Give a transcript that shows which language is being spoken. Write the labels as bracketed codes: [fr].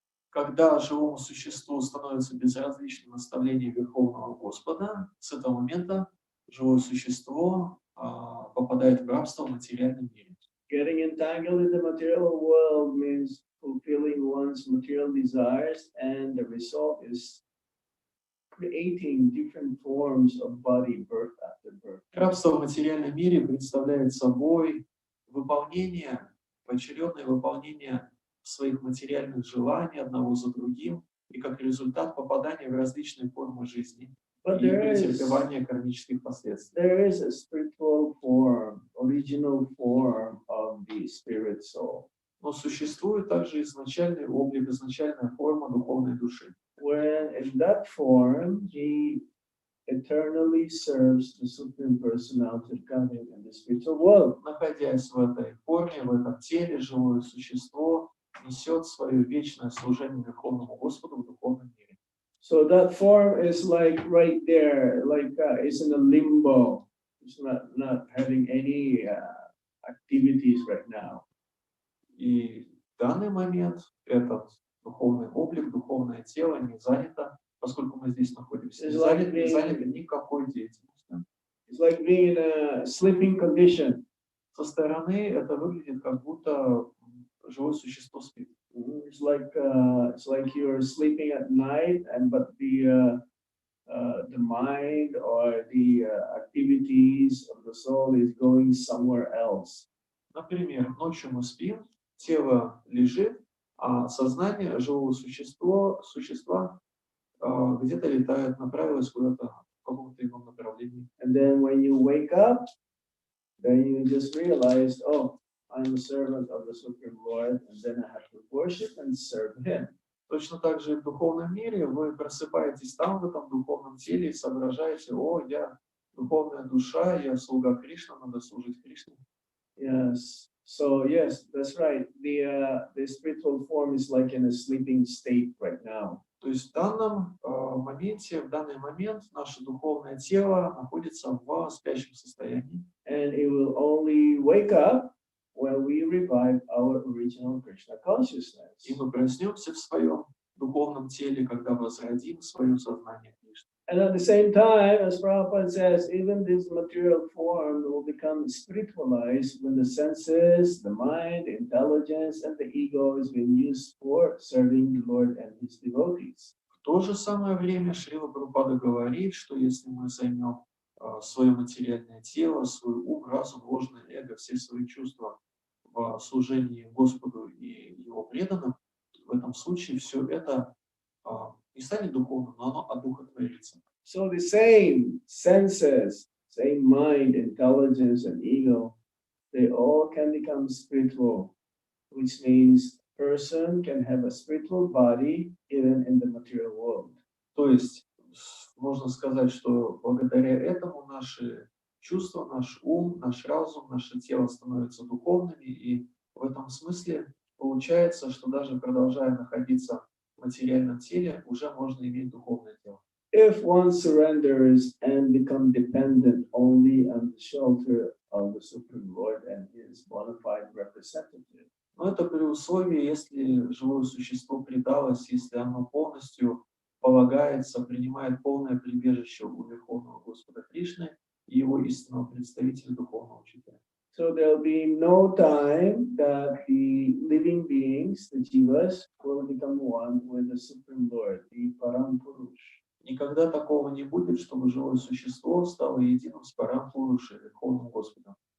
[ru] Когда живому существу становится безразличным наставление Верховного Господа, с этого момента живое существо попадает в рабство в материальном мире. [en] Getting entangled in the material world means fulfilling one's material desires, and the result is creating different forms of body birth after birth. [ru] Рабство в материальном мире представляет собой поочередное выполнение своих материальных желаний одного за другим, и как результат попадания в различные формы жизни. [en] But [ru] и [en] there [ru] претерпевания кармических последствий. [en] is a spiritual form, original form of the spirit soul. [ru] Но sуществует также изначальный облик, изначальная форма духовной души. [en] When in that form, he eternally serves the Supreme Personality of Godhead in the spiritual world. [ru] Находясь в этой форме, в этом теле, живое существо несет свое вечное служение Верховному Господу в духовном мире. [en] So that form is like right there, like it's in a limbo. It's not having any activities right now. [ru] И в данный момент этот духовный облик, духовное тело не занято, поскольку мы здесь находимся, не занято никакой деятельностью. [en] It's like being in a sleeping condition. [ru] Со стороны это выглядит, как будто живое существо спит. [en] It's like you're sleeping at night, but the mind or the activities of the soul is going somewhere else. [ru] Например, ночью мы спим, тело лежит, а сознание живого существа где-то летает, направилось куда-то в каком-то ином направлении. [en] And then when you wake up, then you just realize, oh, I'm a servant of the Supreme Lord, and then I have to worship and serve Him. [ru] Точно так же и в духовном мире вы просыпаетесь там, в этом духовном теле, и соображаете: о, я духовная душа, я слуга Кришны, надо служить Кришне. [en] Yes. So yes, that's right. The spiritual form is like in a sleeping state right now. [ru] То есть в данном моменте, в данный момент наше духовное тело находится в спящем состоянии. [en] And it will only wake up when we revive our original Krishna consciousness. [ru] И мы проснемся в своем духовном теле, когда возродим свое сознание Кришны. [en] And at the same time, as Prabhupada says, even this material form will become spiritualized when the senses, the mind, the intelligence, and the ego is being used for serving the Lord and His devotees. [ru] В то же самое время Шрила Прабхупада говорит, что если мы займем свое материальное тело, свой ум, разум, ложное эго, все свои чувства в служении Господу и Его преданным, в этом случае все это не станет духовным, но оно одухотворится. [en] So the same senses, same mind, intelligence, and ego, they all can become spiritual, which means person can have a spiritual body even in the material world. [ru] То есть можно сказать, что благодаря этому наши чувства, наш ум, наш разум, наше тело становятся духовными, и в этом смысле получается, что даже продолжая находиться в материальном теле, уже можно иметь духовное тело. [en] If one surrenders and become dependent only on the shelter of the Supreme Lord and His bona fide representative. [ru] Но это при условии, если живое существо предалось, если оно полностью полагается, принимает полное прибежище у Верховного Господа Кришны и Его истинного представителя, духовного учителя. [en] So there'll be no time that the living beings, the jivas, will become one with the Supreme Lord, the Param Purush. [ru] Никогда такого не будет, чтобы живое существо стало единым с Парам Пурушей, Верховным Господом.